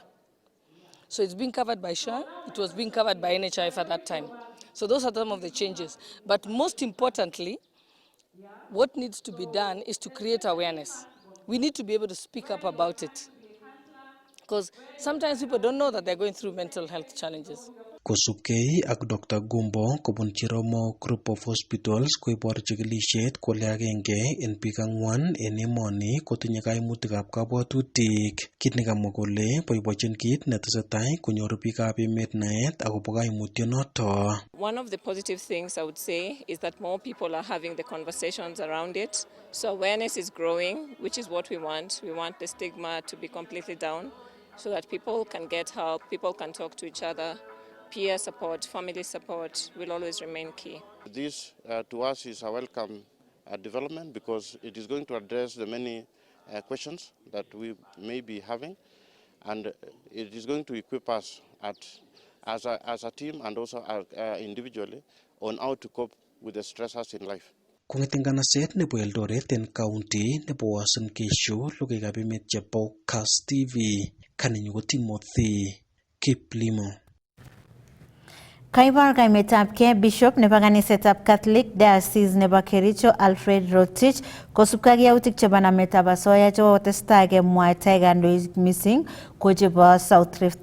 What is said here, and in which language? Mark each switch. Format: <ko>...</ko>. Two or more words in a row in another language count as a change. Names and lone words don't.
<en>So it's being covered by SHA, it was being covered by NHIF at that time. So those are some of the changes. But most importantly, what needs to be done is to create awareness. We need to be able to speak up about it. Because sometimes people don't know that they're going through mental health challenges.</en> <kln>Kosubkei ak Dr. Gumbo kobun Chiromo Group of Hospitals koibor chikilishet kole agenge en biik 4 en emoni kotinye kaimutikab kabwatutik. Kit nekamwa kole boibochin kit netesetai konyoru biikab emet naet akobo kaimutyonoto.</kln> <en>One of the positive things I would say is that more people are having the conversations around it. So awareness is growing, which is what we want. We want the stigma to be completely down so that people can get help, people can talk to each other. Peer support, family support will always remain key. This to us is a welcome development because it is going to address the many questions that we may be having, and it is going to equip us as a team and also individually on how to cope with the stressors in life.</en> <kln>Kong'eten nganaset nebo Eldoret en county nebo Uasin Gishu logoiwekab emet chebo Kass TV, kanenyu ko Timothy Kiplimo. Kaibar kaimetabke Bishop nebo kanisetab Catholic Diocese nebo Kericho Alfred Rotich kosubkei ak yautik chebo nametab asoya chekotestai kemwaita kandoik missing ko chebo South Rift.</kln>